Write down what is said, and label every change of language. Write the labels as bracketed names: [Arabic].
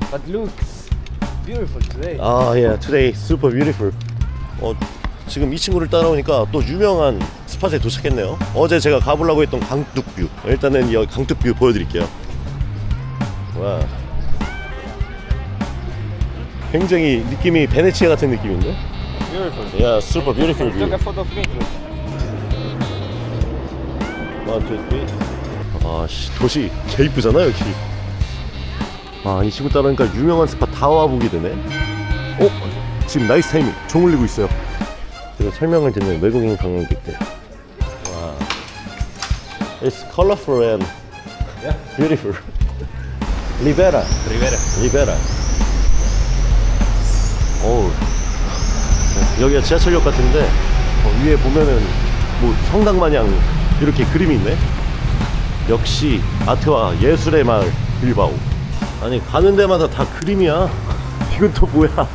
[English] But looks beautiful today. Yeah, today super beautiful. [Korean] 지금 이 친구를 따라오니까 또 유명한 스팟에 도착했네요. 어제 제가 가보려고 했던 강둑뷰. 일단은 이 강둑뷰 보여드릴게요. 와. 굉장히 느낌이 베네치아 같은 느낌인데? [English] Beautiful. Yeah, super beautiful view. Took a photo of me. 1, 2, 3. [Korean] 아씨, 도시 개 이쁘잖아 여기. 이 친구 따라오니까 유명한 스팟 다 와보게 되네. 지금 나이스 타이밍. 종 울리고 있어요. 제가 설명을 듣는 외국인 관광객들. 와, [English] it's colorful and beautiful. Rivera. [Korean] 오, 여기가 지하철역 같은데 위에 보면은 뭐 성당 마냥 이렇게 그림이 있네. 역시 아트와 예술의 마을 빌바오. 아니 가는 데마다 다 그림이야. 이건 또 뭐야.